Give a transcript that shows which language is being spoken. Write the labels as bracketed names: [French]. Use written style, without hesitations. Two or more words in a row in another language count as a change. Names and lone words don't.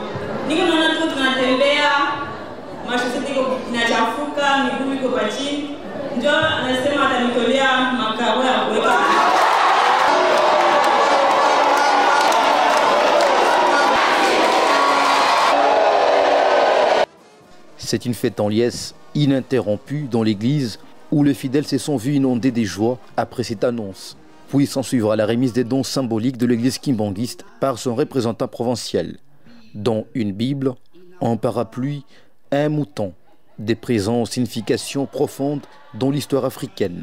[Swahili] Niko naona tu tunatembea, mashati inachafuka, miguu iko pa chini. Ndio anasema atanitolea makao ya kuweka. [French] C'est une fête en liesse ininterrompue dans l'église où les fidèles se sont vus inondés des joies après cette annonce. Puis s'en suivra la remise des dons symboliques de l'église kimbanguiste par son représentant provincial, dont une Bible, un parapluie, un mouton, des présents aux significations profondes dans l'histoire africaine.